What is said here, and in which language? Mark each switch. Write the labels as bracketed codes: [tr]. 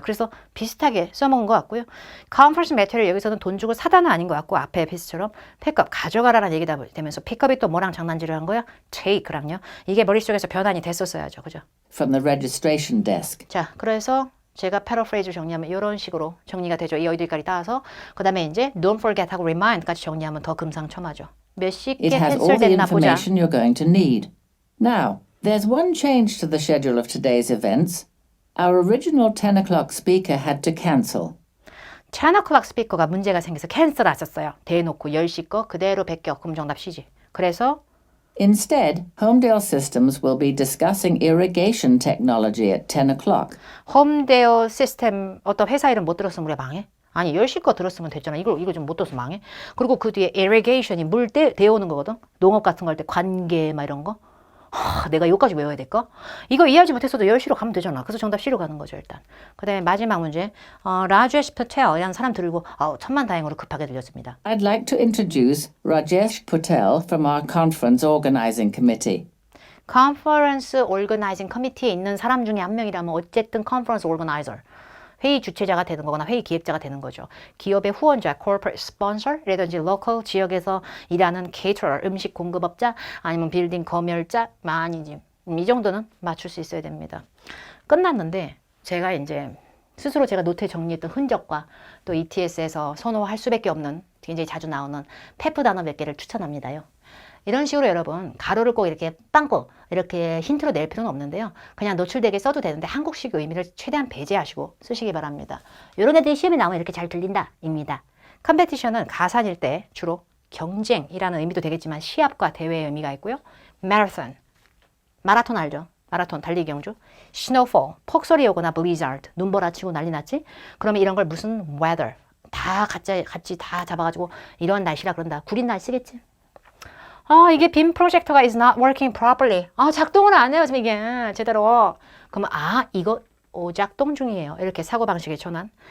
[ko] 그래서 비슷하게 써먹은 것 같고요. conference material 여기서는 돈 주고 사다는 아닌 것 같고 앞에 에피스처럼 픽업, 가져가라라는 얘기다 되면서 픽업이 또 뭐랑 장난질을 한 거야? take랑요. 이게 머릿속에서 변환이 됐었어야죠. 그죠? [en] From the registration desk. [ko] 자, 그래서 제가 패러프레이즈 정리하면 이런 식으로 정리가 되죠. 이 어디까지 따라서 그 다음에 이제 don't forget하고 remind까지 정리하면 더 금상첨화죠. 몇 시께 [en] It has all the [ko] 캔슬됐나 보자. [en] information you're going to need. Now, there's one change to the schedule of today's events. Our original 10 o'clock speaker had to cancel. [ko] 10 o'clock 스피커가 문제가 생겨서 캔슬 하셨어요. 대놓고 10시 거 그대로 베껴. 그럼 정답 C지. 그래서 Instead, Homedale Systems will be discussing irrigation technology at 10 o'clock. 홈데어 시스템 어떤 회사 이름 못 들었으면 우리가 망해? 아니 10시 거 들었으면 됐잖아. 이거 좀 못 들어서 망해? 그리고 그 뒤에 irrigation이 물 데워오는 거거든. 농업 같은 거 할 때 관계 막 이런 거. 내가 여기까지 외워야 될까? 이거 이해하지 못했어도 10시로 가면 되잖아. 그래서 정답 C로 가는 거죠 일단. 그 다음에 마지막 문제. 라제시 파텔이라는 사람 들고 천만다행으로 급하게 들렸습니다. [en] I'd like to introduce Rajesh Patel from our conference organizing committee. [ko] 컨퍼런스 오르거나이징 커미티에 있는 사람 중에 한 명이라면 어쨌든 컨퍼런스 오르거나이저. 회의 주최자가 되는 거거나 회의 기획자가 되는 거죠. 기업의 후원자, corporate sponsor라든지 local 지역에서 일하는 caterer, 음식 공급업자, 아니면 빌딩 검열자, 아니지. 이 정도는 맞출 수 있어야 됩니다. 끝났는데 제가 이제 스스로 제가 노트에 정리했던 흔적과 또 ETS에서 선호할 수밖에 없는 굉장히 자주 나오는 페프 단어 몇 개를 추천합니다요. 이런 식으로 여러분 가로를 꼭 이렇게 빵꾸 이렇게 힌트로 낼 필요는 없는데요. 그냥 노출되게 써도 되는데 한국식 의미를 최대한 배제하시고 쓰시기 바랍니다. 이런 애들이 시험에 나오면 이렇게 잘 들린다 입니다. 컴페티션은 가산일 때 주로 경쟁이라는 의미도 되겠지만 시합과 대회의 의미가 있고요. 마라톤, 마라톤 알죠? 마라톤 달리기 경주. 스노우폴, 폭설이 오거나 blizzard, 눈보라치고 난리 났지? 그러면 이런 걸 무슨 weather, 다 같이 다 잡아가지고 이런 날씨라 그런다. 구린 날씨겠지? 이게 빔 프로젝터가 [en] is not working properly. [ko] 작동을 안 해요, 지금 이게. 제대로. 그러면, 이거 오작동 중이에요. 이렇게 사고방식의 전환.